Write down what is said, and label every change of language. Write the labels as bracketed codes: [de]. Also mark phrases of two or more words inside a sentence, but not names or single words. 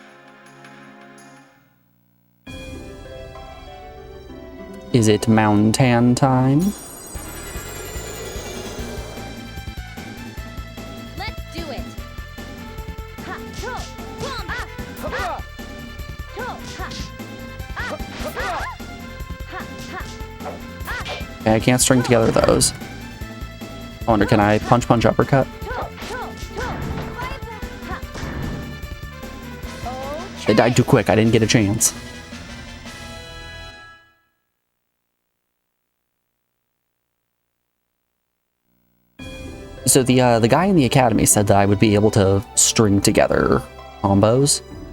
[en] Is it mountain time? Let's do it. Ha, to, plum, ah, ah, to, ha, ah, ah, ha, ha, Okay, I can't string together those. I wonder, can I punch, punch, uppercut? They died too quick. I didn't get a chance. So the guy in the academy said that I would be able to string together combos.